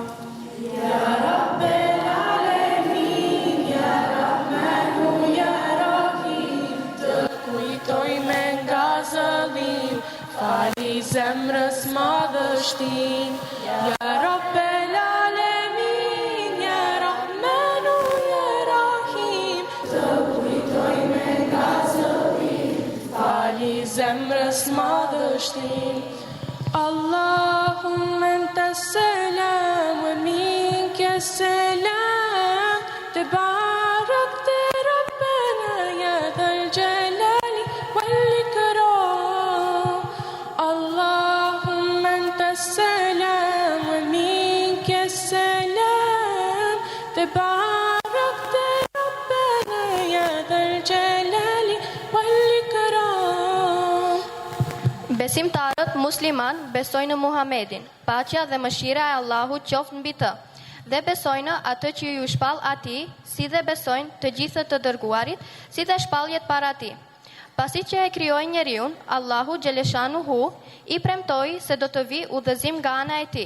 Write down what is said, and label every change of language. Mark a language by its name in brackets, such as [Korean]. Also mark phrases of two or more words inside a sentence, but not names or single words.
[Arabic] يا رب العالمين، يا رحمن، يا رحيم, [Albanian] të kujtoj me nga zëllim, fali zemrës madhështim. [Arabic] يا رب العالمين، يا رحمن، يا رحيم, [Albanian] të kujtoj me nga zëllim, fali zemrës madhështim. vështirë. [Arabic] اللهم أنت السلام ومنك السلام تباركت ربنا يا ذا الجلال والإكرام. اللهم أنت السلام ومنك السلام تباركت ربنا يا ذا الجلال والإكرام. [Albanian] Besimtarët musliman besojnë në Muhamedin, paqja dhe mëshira e Allahut qoftë mbi të, dhe besojnë atë që ju shpall atij, si dhe besojnë të gjithë të dërguarit, si dhe shpalljet para tij. Pasi që e krijoi njeriun, Allahu xhaleshanuhu i premtoi se do të vi udhëzim nga ana e tij.